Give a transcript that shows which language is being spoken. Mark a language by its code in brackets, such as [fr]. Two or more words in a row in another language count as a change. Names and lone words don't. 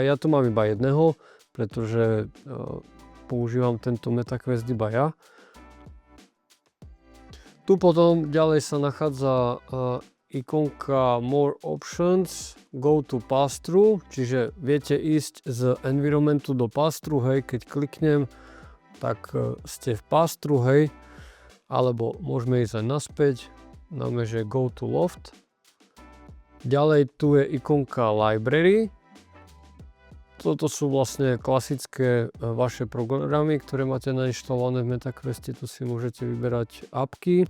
[sk] Ja tu mám iba jedného, pretože používam tento MetaQuest iba ja. Tu potom ďalej sa nachádza ikonka [en] More Options, Go to Pass-through, [sk] čiže viete ísť z environmentu do pass-through, hej, keď kliknem, tak ste v pass-through, hej, alebo môžeme ísť aj naspäť, dáme, že [en] Go to Loft. [sk] Ďalej tu je ikonka Library. Toto sú vlastne klasické vaše programy, ktoré máte nainštalované v MetaQueste, tu si môžete vyberať apky.